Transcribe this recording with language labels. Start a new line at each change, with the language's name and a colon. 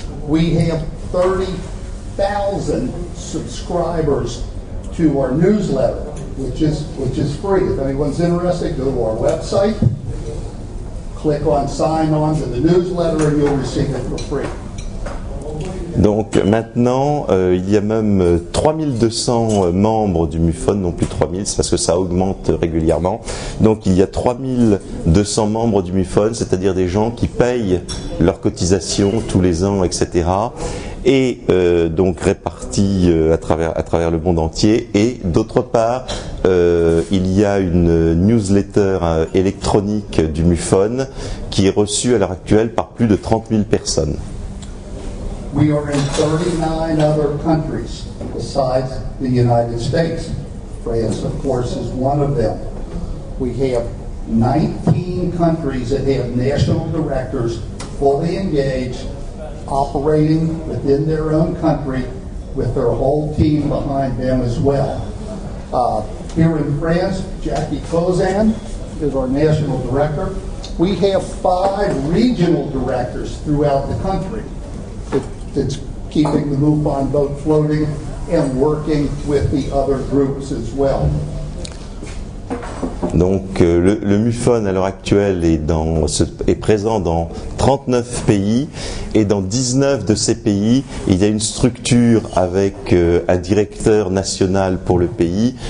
English: We have 30,000 subscribers to our newsletter, which is free. If anyone's interested, go to our website. Click on sign on to the newsletter and you'll receive it for free.
French: Donc maintenant, il y a même 3200 membres du MUFON, non plus 3000, c'est parce que ça augmente régulièrement. Donc il y a 3200 membres du MUFON, c'est-à-dire des gens qui payent leurs cotisations tous les ans, etc. Et donc répartis à travers le monde entier. Et d'autre part, il y a une newsletter électronique du MUFON qui est reçue à l'heure actuelle par plus de 30 000 personnes.
English: We are in 39 other countries. besides the United States. France, of course, is one of them. We have 19 countries that have national directors fully engaged, operating within their own country with their whole team behind them as well. Here in France, Jackie Kozan is our national director. We have 5 regional directors throughout the country that's keeping the MUFON boat floating and working with the other groups as well.
French: Donc le MUFON à l'heure actuelle est présent dans 39 pays et dans 19 de ces pays, il y a une structure avec un directeur national pour le pays.